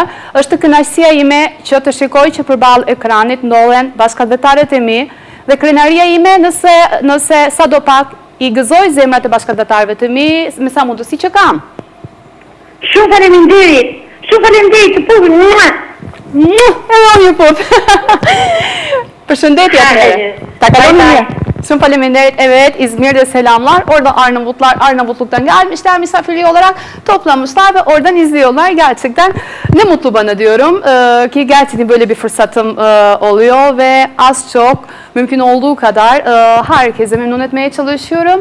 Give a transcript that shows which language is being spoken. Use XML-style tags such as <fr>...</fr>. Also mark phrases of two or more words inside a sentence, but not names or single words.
<sq>Është kënaqësia ime që të shikoj që përballë ekranit ndodhen bashkëdhetaret e mi dhe krenaria ime nëse sadopak i gëzoj zemrat e bashkëdhetarëve të mi me sa mundësi që kam. Shumë faleminderit. Shumë faleminderit të punë. Edhe një pup. Përshëndetje atëherë. Ta kaloni mirë. Shumë faleminderit,</sq> <tr>evet, İzmir de selamlar. Orada Arnavutluk'tan gelmişler misafirliği olarak. Toplamışlar ve oradan izliyorlar. Gerçekten ne mutlu bana diyorum ki gerçekten böyle bir fırsatım oluyor ve az çok mümkün olduğu kadar herkese memnun etmeye çalışıyorum.</tr>